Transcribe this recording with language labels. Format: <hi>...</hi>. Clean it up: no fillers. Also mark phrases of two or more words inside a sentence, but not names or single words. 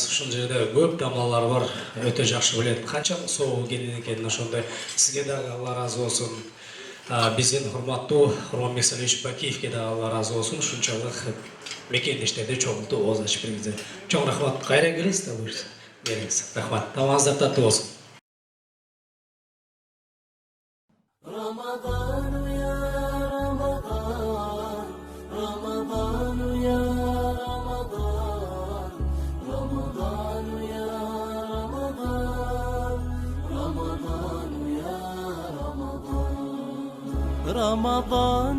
<ky>Ушул жерде көп дамалар бар, өтө жакшы билет. Канчалык соо келген экенин ошондой. Сизге дагы Алла разы болсун. Биздин урматтуу Курманбек Салиевич Бакиевке дагы Алла разы болсун. Ушунчалык мекендештерде чоңултуп ооз ачып бергенде. Чоң рахмат. Кайра келесиз да буюрса. Бериңиз. Рахмат. Намаздар таттуу болсун.</ky> <ar>رمضان يا رمضان رمضان يا رمضان رمضان يا رمضان رمضان يا رمضان رمضان</ar>